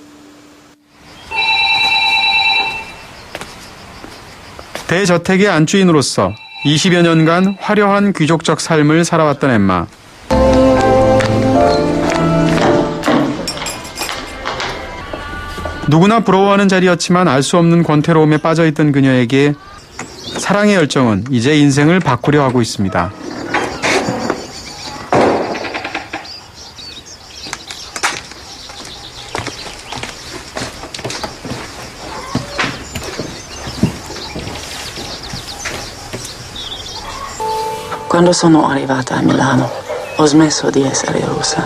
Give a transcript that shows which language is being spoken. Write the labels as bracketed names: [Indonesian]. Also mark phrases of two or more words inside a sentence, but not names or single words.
[Korean] 대저택의 안주인으로서 20여 년간 화려한 귀족적 삶을 살아왔던 엠마. 누구나 부러워하는 자리였지만 알 수 없는 권태로움에 빠져있던 그녀에게 사랑의 열정은 이제 인생을 바꾸려 하고 있습니다. [Italian] Quando sono arrivata a Milano, ho smesso di essere russa.